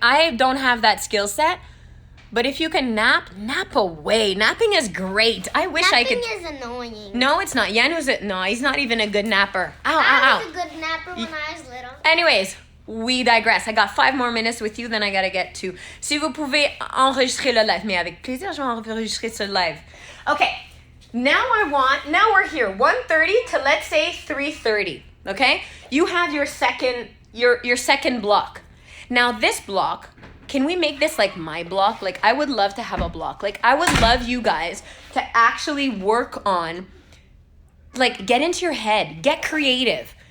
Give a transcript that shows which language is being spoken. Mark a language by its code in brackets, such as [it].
[en] I don't have that skill set, but if you can nap away. Napping is great. I wish I could. Napping is annoying. No, it's not. No, he's not even a good napper. I was a good napper when I was little. Anyways. We digress. I got 5 more minutes with you, then I gotta get to. [fr] Si vous pouvez enregistrer le live, mais avec plaisir, je vais enregistrer ce live. [en] Okay, now we're here, 1:30 to let's say 3:30. Okay, you have your second block. Now this block, can we make this like my block? Like I would love to have a block. Like I would love you guys to actually work on, like get into your head, get creative.